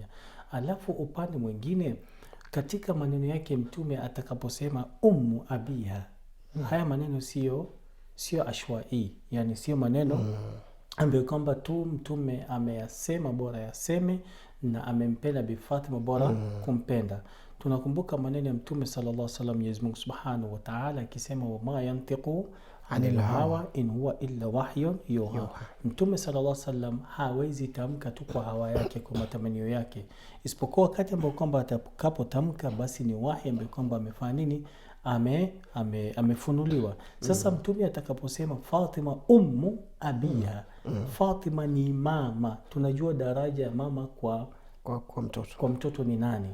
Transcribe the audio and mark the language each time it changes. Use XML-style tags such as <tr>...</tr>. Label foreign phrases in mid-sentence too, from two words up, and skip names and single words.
<sw>Alafu upande mwingine, katika maneno yake Mtume atakaposema</sw> <ar>أم أبيها,</ar> <sw>haya maneno sio ashwai, yani sio maneno ambayo kwamba tu mtume ameyasema bora yaseme, na amempenda Bi Fatima bora kumpenda. Tunakumbuka maneno ya mtume</sw> <ar>صلى الله عليه وسلم,</ar> <sw>Mwenyezi Mungu</sw> <ar>سبحانه وتعالى</ar> <sw>akisema,</sw> <ar>وما ينطق عن الهوى إن هو إلا وحي يوحى.</ar> <sw>Mtume</sw> <ar>صلى الله عليه وسلم</ar> <sw>hawezi tamka tu kwa hawa yake, kwa matamanio yake, isipokuwa wakati ambao kwamba atakapotamka basi ni wahi ambao kwamba amefanya nini, amefunuliwa. Sasa mtume atakaposema Fatima</sw> <ar>أم أبيها,</ar> <sw>Fatima ni mama, tunajua daraja ya mama kwa mtoto ni nani.</sw>